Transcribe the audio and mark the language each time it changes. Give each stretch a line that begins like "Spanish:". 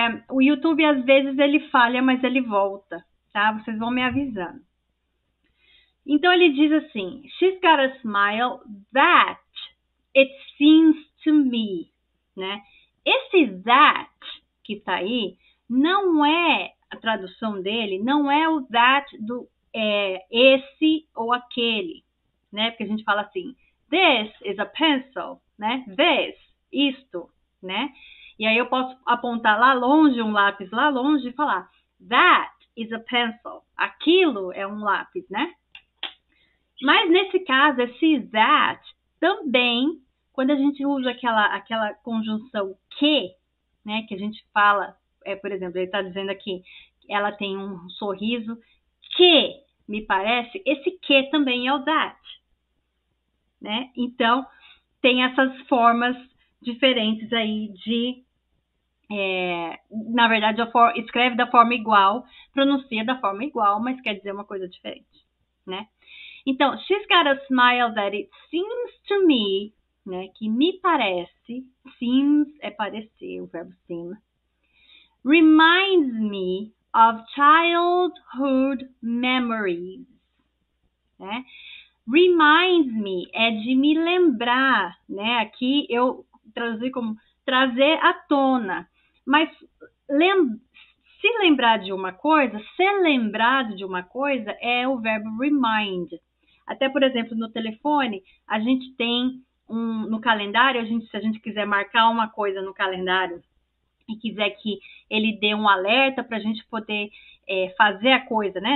Portuguese: O YouTube às vezes ele falha, mas ele volta, tá? Vocês vão me avisando. Então ele diz assim,
English: she's got a smile that it seems to me, né?
Portuguese: Esse that que tá aí, não é, a tradução dele, não é o that do esse ou aquele, né? Porque a gente fala assim,
English: this is a pencil,
Portuguese: né? This, isto, né? E aí eu posso apontar lá longe, um lápis lá longe e falar,
English: that is a pencil.
Portuguese: Aquilo é um lápis, né? Mas nesse caso, esse that também, quando a gente usa aquela conjunção que, né, que a gente fala, por exemplo, ele está dizendo aqui, ela tem um sorriso que me parece, esse que também é o that, né? Então, tem essas formas diferentes aí de, na verdade, escreve da forma igual, pronuncia da forma igual, mas quer dizer uma coisa diferente, né? Então,
English: she's got a smile that it seems to me,
Portuguese: né, que me parece, seems é parecer, o verbo seem,
English: reminds me of childhood memories,
Portuguese: né? Reminds me é de me lembrar, né? Aqui eu traduzi como trazer à tona, mas se lembrar de uma coisa, ser lembrado de uma coisa é o verbo remind. Até, por exemplo, no telefone, a gente tem no calendário, se a gente quiser marcar uma coisa no calendário e quiser que ele dê um alerta para a gente poder fazer a coisa, né?